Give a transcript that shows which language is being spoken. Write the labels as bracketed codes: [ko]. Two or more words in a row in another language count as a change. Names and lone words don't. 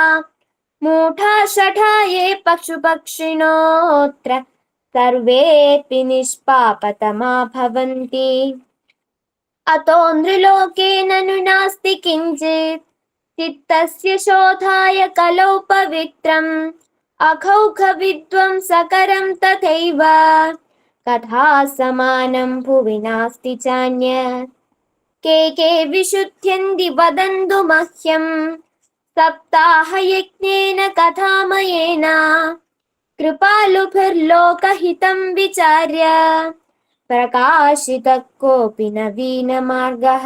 [sa] മൂഢാ യേ പശുപക്ഷിണോऽത്ര സർവേऽപി നിഷ്പാപതമാ ഭവന്തി അതോ നൃലോകേ നനു നാസ്തി കിഞ്ചിത് ചിത്തസ്യ ശോധായ കലൗ പവിത്രം അഘൗഘവിധ്വംസകരം തഥൈവ കഥാസമാനം ഭുവി നാസ്തി ചാന്യത് के विशुध्यन्ति वदन्तु मह्यं सप्ताहयज्ञेन कथामयेन कृपालुभिर्लोकहितं विचार्य प्रकाशितः कोऽपि नवीनमार्गः।